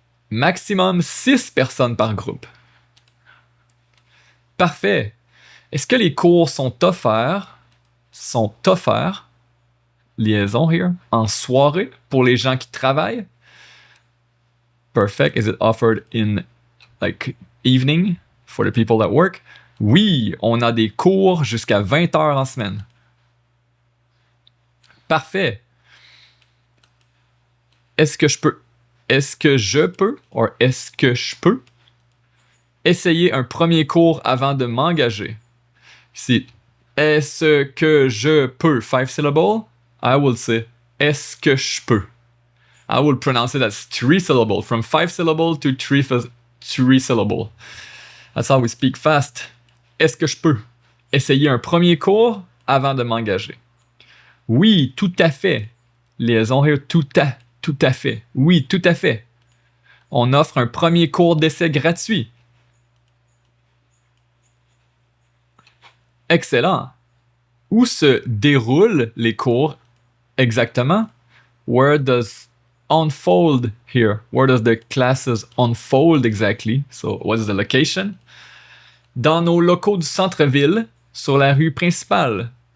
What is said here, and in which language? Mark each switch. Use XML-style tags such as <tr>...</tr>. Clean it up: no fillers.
<fr>Maximum 6 personnes par groupe. Parfait. Est-ce que les cours sont offerts?</fr> <en>Liaison here.</en> <fr>En soirée pour les gens qui travaillent?</fr> <en>Perfect. Is it offered in like evening for the people that work?</en> <fr>Oui, on a des cours jusqu'à 20 heures en semaine. Parfait. Est-ce que je peux essayer un premier cours avant de m'engager? Ici, est-ce que je peux? 5 syllables.</fr> <en>I will say,</en> <fr>est-ce que je peux?</fr> <en>I will pronounce it as 3 syllables, from 5 syllables to 3 syllables. That's how we speak fast.</en> <fr>Est-ce que je peux essayer un premier cours avant de m'engager? Oui, tout à fait.</fr> <en>Liaison here,</en> <fr>tout à fait. Oui, tout à fait. On offre un premier cours d'essai gratuit. Excellent. Où se déroulent les cours exactement?</fr> <en>Where does unfold here? Where does the classes unfold exactly? So, what is the location?</en> <fr>Dans nos locaux du centre-ville, sur la rue principale.</fr>